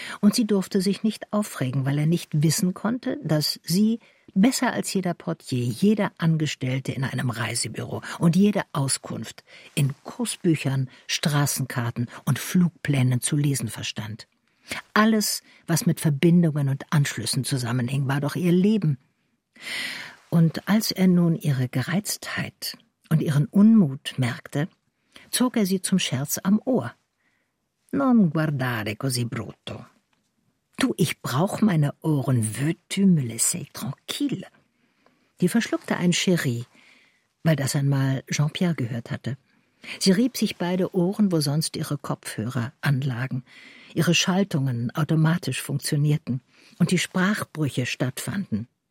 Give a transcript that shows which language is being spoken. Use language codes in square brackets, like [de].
[de] Und sie durfte sich nicht aufregen, weil er nicht wissen konnte, dass sie, besser als jeder Portier, jeder Angestellte in einem Reisebüro und jede Auskunft in Kursbüchern, Straßenkarten und Flugplänen zu lesen verstand. Alles, was mit Verbindungen und Anschlüssen zusammenhing, war doch ihr Leben. Und als er nun ihre Gereiztheit und ihren Unmut merkte, zog er sie zum Scherz am Ohr. [it] »Non guardare così brutto. [de] Du, ich brauch meine Ohren. [fr] Veux tu me laisser tranquille?« [de] Die verschluckte ein Chéri, weil das einmal Jean-Pierre gehört hatte. Sie rieb sich beide Ohren, wo sonst ihre Kopfhörer anlagen, ihre Schaltungen automatisch funktionierten und die Sprachbrüche stattfanden.